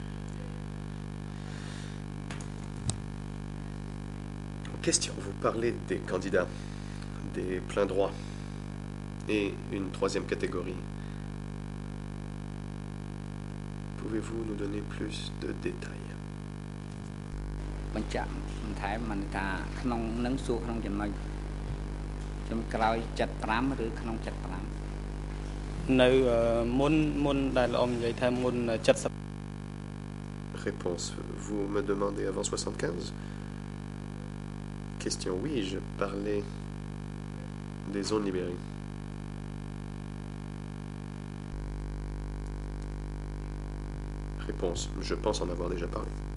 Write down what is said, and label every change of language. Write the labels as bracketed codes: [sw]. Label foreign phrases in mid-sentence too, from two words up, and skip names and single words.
[fr] Question, vous parlez des candidats, des pleins droits et une troisième catégorie. Pouvez-vous nous donner plus de détails? [km] បញ្ជាក់បន្ថែមមិនថាក្នុងនឹងសួរក្នុងចំណុចចំក្រោយ75ឬក្នុង75នៅមុនដែលអមនិយាយថាមុន70 [fr] Réponse, vous me demandez avant 75? Question, oui, je parlais des zones libérées. Réponse, je pense en avoir déjà parlé.